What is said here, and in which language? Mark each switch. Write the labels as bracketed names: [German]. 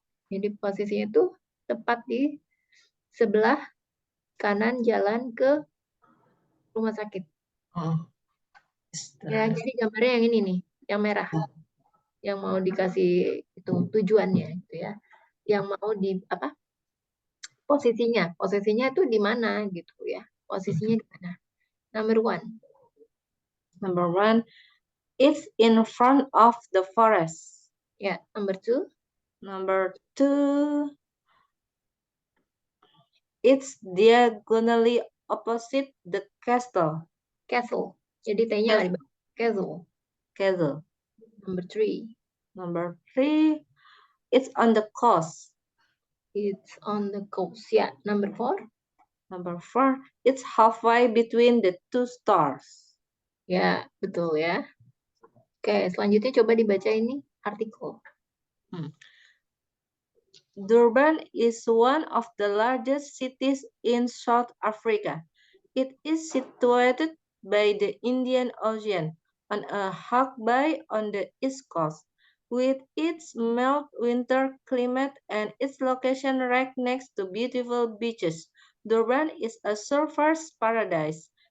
[Indonesian] Jadi posisinya itu tepat di sebelah kanan jalan ke rumah sakit. Ya, jadi gambarnya yang ini nih, yang merah. Yang mau dikasih itu tujuannya gitu ya. Yang mau di apa? Posisinya itu di mana gitu ya. Posisinya di mana? [English] Number one. Number one, it's in front of the forest. Ya, number two. Number two, it's diagonally opposite the castle. [Indonesian] Castle. Jadi T-nya nggak dibaca. Castle. [English] Castle. Number three. Number three, it's on the coast. It's on the coast. Ya, number four. Number 4, it's halfway between the two stars. [Indonesian] Ya, betul ya. Oke, selanjutnya coba dibaca ini artikel. [English] Durban is one of the largest cities in South Africa. It is situated by the Indian Ocean on a hog bay on the east coast. With its mild winter climate and its location right next to beautiful beaches, Durban is a surfer's paradise.